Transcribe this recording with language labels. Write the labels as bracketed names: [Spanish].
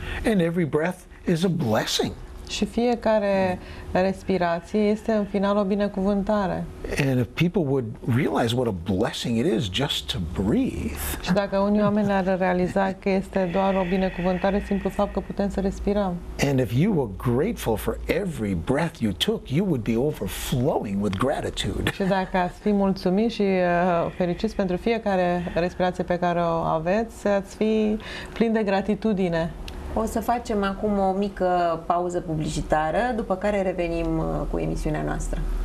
[English] And every breath is a blessing. [Romanian] Și fiecare respirație este în final o binecuvântare. [English] And if people would realize what a blessing it is just to breathe, [Romanian] Și dacă unii oameni ar realiza că este doar o binecuvântare, simplu fapt că putem să respirăm. [English] and if you were grateful for every breath you took, you would be overflowing with gratitude. [Romanian] Și dacă ați fi mulțumiți și fericiți pentru fiecare respirație pe care o aveți, ați fi plini de gratitudine. O să facem acum o mică pauză publicitară, după care revenim cu emisiunea noastră.